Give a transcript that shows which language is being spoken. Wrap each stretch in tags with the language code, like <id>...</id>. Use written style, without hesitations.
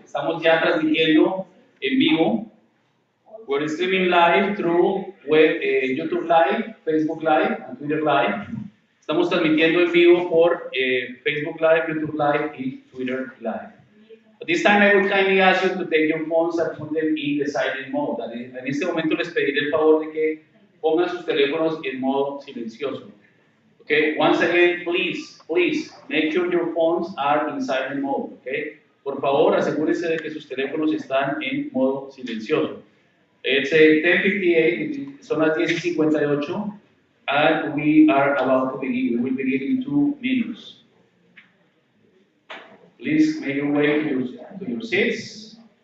<es>Estamos ya transmitiendo en vivo.</es> <en>We're streaming live through web, YouTube Live, Facebook Live, and Twitter Live.</en> <es>Estamos transmitiendo en vivo por Facebook Live, YouTube Live y Twitter Live.</es> <en>But this time I would kindly ask you to take your phones and put them in the silent mode.</en> <es>En este momento les pediré el favor de que pongan sus teléfonos en modo silencioso.</es> <en>Okay, once again, please make sure your phones are in silent mode.</en> <es>Okay, por favor, asegúrense de que sus teléfonos están en modo silencioso.</es> <en>It's 10:58,</en> <es>son las 10:58,</es> <en>and we are about to begin. We will begin in 2 minutes. Please make your way to your seats.</en>